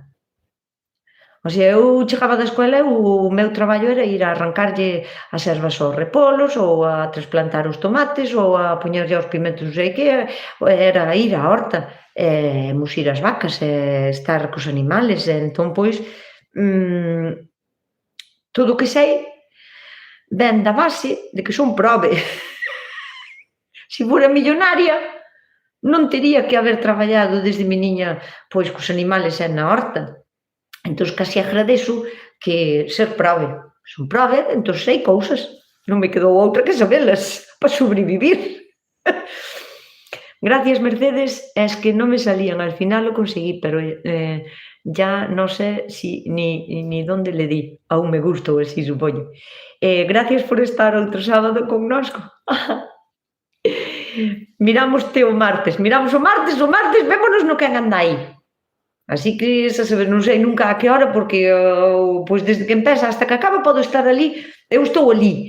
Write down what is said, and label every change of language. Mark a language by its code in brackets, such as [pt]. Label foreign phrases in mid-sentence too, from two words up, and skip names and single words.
[es] O sea, [gl] eu chegaba da escola e o meu traballo era ir a arrancarlle as ervas aos repolos, ou a trasplantar os tomates, ou a poñerlle aos pimentos non sei que, era ir á horta, muxir as vacas, estar cos animales, entón, pois, todo o que sei ven da base de que son prove. Se fora millonaria, non tería que haber traballado desde meniña, pois, cos animales e na horta. Entón, casi agradezo que ser prove. Son prove, entón sei cousas. Non me quedou outra que sabelas para sobrevivir. [es] Gracias, Mercedes. Es que [gl] non me salían. [es] Al final lo conseguí, pero ya no sé si ni dónde le di a un me gusta [gl] ou así, supoño. Gracias por estar outro sábado connosco. Mirámoste o martes. Miramos o martes, vémonos no Quen anda aí. Así que, xa sabes, non sei nunca a que hora, porque pois desde que empeza hasta que acaba podo estar ali, eu estou ali.